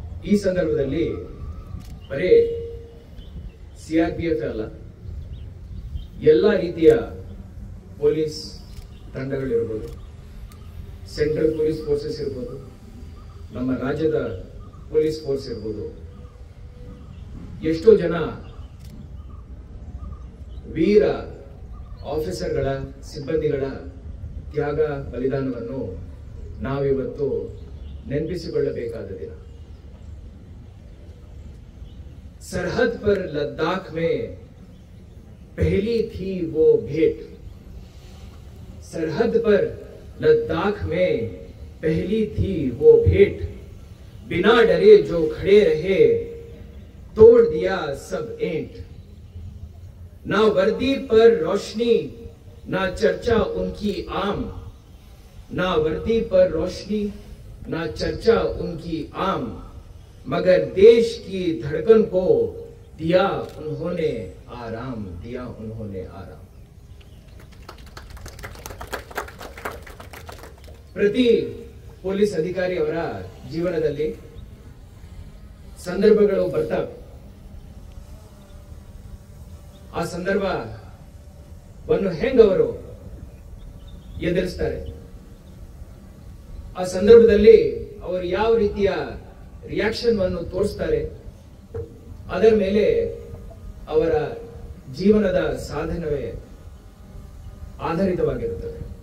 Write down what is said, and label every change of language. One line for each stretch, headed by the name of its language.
Kannada: ಈ ಸಂದರ್ಭದಲ್ಲಿ ಬರೀ ಸಿಆರ್ಪಿಎಫ್ ಅಲ್ಲ, ಎಲ್ಲ ರೀತಿಯ ಪೊಲೀಸ್ ತಂಡಗಳಿರ್ಬೋದು, ಸೆಂಟ್ರಲ್ ಪೊಲೀಸ್ ಫೋರ್ಸಸ್ ಇರ್ಬೋದು, ನಮ್ಮ ರಾಜ್ಯದ ಪೊಲೀಸ್ ಫೋರ್ಸ್ ಇರ್ಬೋದು, ಎಷ್ಟೋ ಜನ ವೀರ ಆಫೀಸರ್ಗಳ ಸಿಬ್ಬಂದಿಗಳ ತ್ಯಾಗ ಬಲಿದಾನವನ್ನು ನಾವಿವತ್ತು ನೆನಪಿಸಿಕೊಳ್ಳಬೇಕಾದ ದಿನ।
Hindi: सरहद पर लद्दाख में पहली थी वो भेंट, सरहद पर लद्दाख में पहली थी वो भेंट, बिना डरे जो खड़े रहे तोड़ दिया सब ऐंठ। ना वर्दी पर रोशनी ना चर्चा उनकी आम, ना वर्दी पर रोशनी ना चर्चा उनकी आम, मगर देश की धड़कन को दिया उन्होंने आराम, दिया उन्होंने आराम।
Kannada: प्रति ಪೊಲೀಸ್ ಅಧಿಕಾರಿ ಅವರ ಜೀವನದಲ್ಲಿ ಸಂದರ್ಭಗಳು ಬರ್ತವೆ। ಆ ಸಂದರ್ಭವನ್ನು ಹೆಂಗವರು ಎದುರಿಸ್ತಾರೆ, ಆ ಸಂದರ್ಭದಲ್ಲಿ ಅವರು ಯಾವ ರೀತಿಯ ರಿಯಾಕ್ಷನ್ ಅನ್ನು ತೋರಿಸ್ತಾರೆ, ಅದರ ಮೇಲೆ ಅವರ ಜೀವನದ ಸಾಧನವೇ ಆಧಾರಿತವಾಗಿರುತ್ತದೆ।